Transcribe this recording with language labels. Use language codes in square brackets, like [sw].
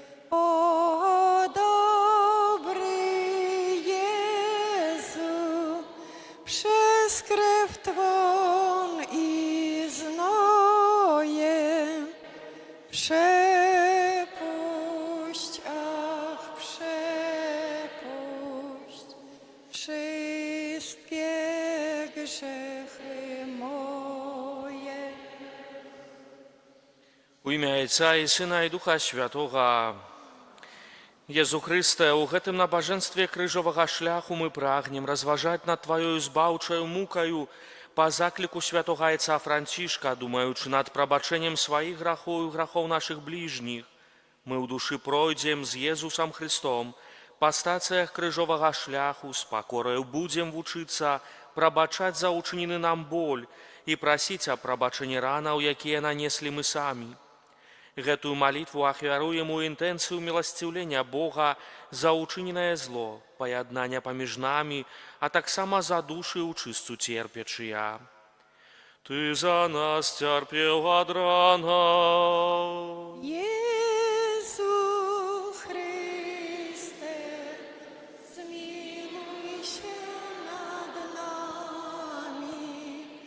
[pl] O dobry Jezu, przez krew Twą i znoje przepuść, ach przepuść wszystkie grzechy moje. [be] У імя Отця і Сина і Духа Святого. Езу Христе, у гэтым набажэнстве крыжовага шляху мы прагнем разважаць над Тваёю збаўчаю мукаю па закліку святога Отца Францішка, думаючы над прабачэннем сваіх грахоў і грахоў нашых бліжніх. Мы ў душы пройдзем з Езусам Христом па стацыях крыжовага шляху, з пакораю будзем вучыцца прабачаць за ўчынены нам боль і прасіць аб прабачэнні ранаў, якія нанеслі мы самі. Гэтую малітву ахвяруем у інтэнцыю міласціўлення Бога за ўчыненае зло, паяднання паміж намі, а таксама за душы ў чысту церпячыя. Ты за нас цярпеў ад ранаў. [pl] Jezu Chryste, zmiłuj się nad nami.